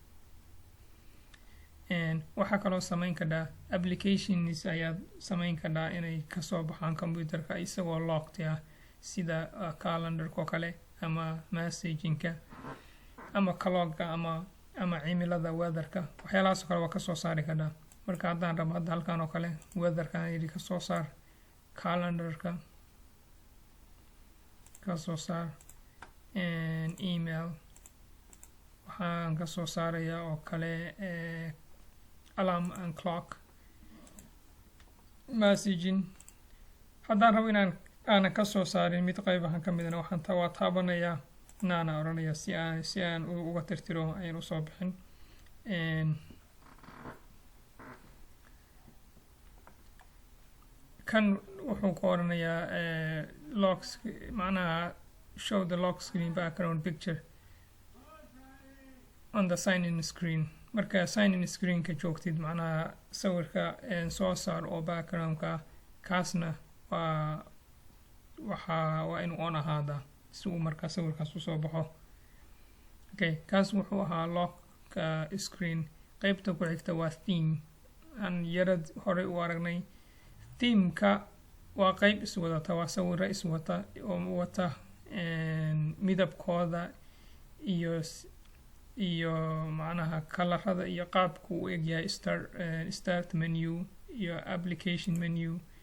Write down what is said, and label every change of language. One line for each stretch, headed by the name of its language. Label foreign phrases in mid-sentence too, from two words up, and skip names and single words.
Somali: waxaa kaloo samayn kadhaa applications ayaad samayn kadhaa inay kasoo baxaan computerka isagoo locked sida calendarka oo kale ama messaging-ka ama clock-ka ama cimilada weather-ka waxyaalahaas oo kale waa kasoo saari kadhaa marka haddaan rabo hadda halkan oo kale weather-kan yidhi kasoo saar calendarka kasoo saar email waxaan kasoo saarayaa oo kale
English: alarm and clock
Somali: messaging haddaan rabo inaan aanan kasoo saarin mid qaybahan ka midna waxaan waa taabanayaa naana oranaya si aan uga tirtiro ayaan usoo bixin kan wuxuu ku oranayaa lock macnaha
English: show the lock screen background picture on the sign in screen
Somali: marka
English: sign in screen-ka
Somali: joogtid macnaha sawirka soo saar oo background-ka kaasna waa inuu on ahaada si uu markaa sawirkaas usoo baxo kaas wuxuu ahaa
English: lock screen
Somali: qaybta ku xigta waa theme aan yarad horey u aragnay theme-ka waa qayb iswadata waa sawiro iswata oo wata midabkooda iyo macnaha kalarada iyo qaabku u egyahay
English: start menu
Somali: iyo
English: application menu